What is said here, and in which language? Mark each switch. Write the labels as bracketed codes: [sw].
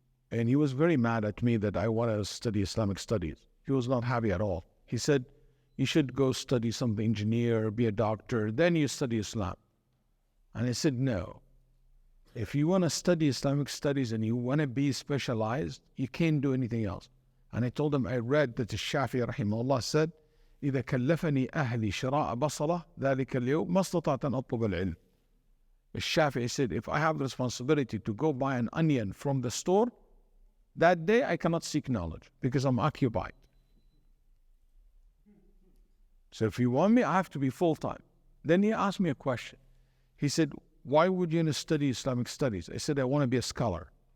[en] And he was very mad at me that I want to study Islamic studies. He was not happy at all. He said, you should go study something, engineer, be a doctor, then you study Islam. And I said, no. If you want to study Islamic studies and you want to be specialized, you can't do anything else. And I told him, I read that the Shafi'i rahimahullah said, [ar] إذا كلفني أهلي شراء بصلة ذلك اليوم ما استطعت أن أطلب العلم. [en] The Shafi'i said, if I have the responsibility to go buy an onion from the store, that day I cannot seek knowledge because I'm occupied. So if you want me, I have to be full-time. Then he asked me a question. He said, why would you study Islamic studies? I said, I want to be a scholar.